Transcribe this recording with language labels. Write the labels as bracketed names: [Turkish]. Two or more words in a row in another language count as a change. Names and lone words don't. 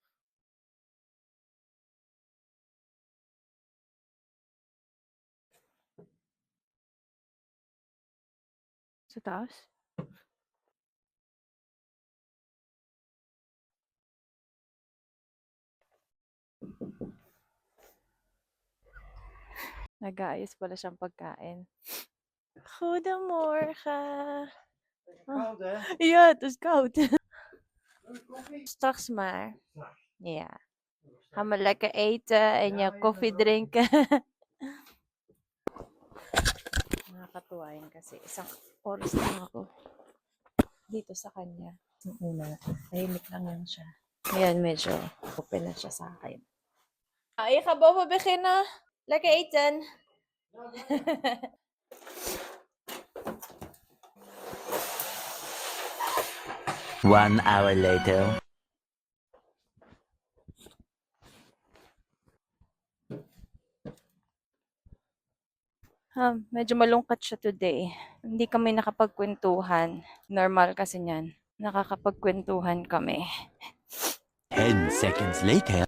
[Filipino] Sa taas? Nag-aayos pala siyang pagkain. [Dutch] Goedemorgen. Koud, hè? Ja, het is koud. Straks maar. Ja. Gaan we lekker eten en je koffie drinken. [Filipino] Nakakatuwa yun kasi isang oras lang ako dito sa kanya. Yung una, tahimik lang yan siya. Ngayon medyo open na siya sa akin. Ik ga boven beginnen. Lekker eten. [English] 1 hour later. [Filipino] Medyo malungkot siya today. Hindi kami nakapagkwentuhan. Normal kasi niyan. Nakakapagkwentuhan kami. [English] 10 seconds later.